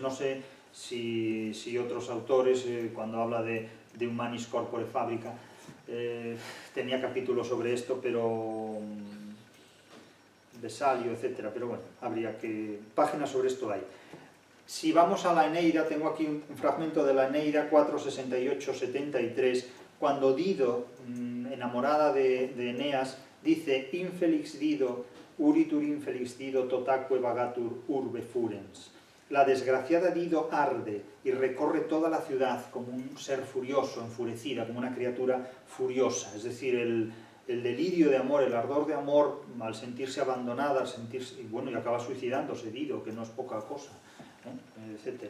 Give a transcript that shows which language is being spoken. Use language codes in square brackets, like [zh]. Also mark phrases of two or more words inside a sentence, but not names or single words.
[es] No sé si otros autores, cuando habla de Humanis Corpore Fabrica, tenía capítulos sobre esto, pero Vesalio, etcétera, pero bueno, habría que... páginas sobre esto hay. Si vamos a la Eneida, tengo aquí un fragmento de la Eneida 4:68-73, cuando Dido, enamorada de Eneas, dice [la] Infelix Dido, uritur infelix Dido totaque vagatur urbe furens. [es] La desgraciada Dido arde y recorre toda la ciudad como un ser furioso, enfurecida, como una criatura furiosa, es decir, el delirio de amor, el ardor de amor, al sentirse abandonada, al sentirse, y bueno, y acaba suicidándose Dido, que no es poca cosa, etc.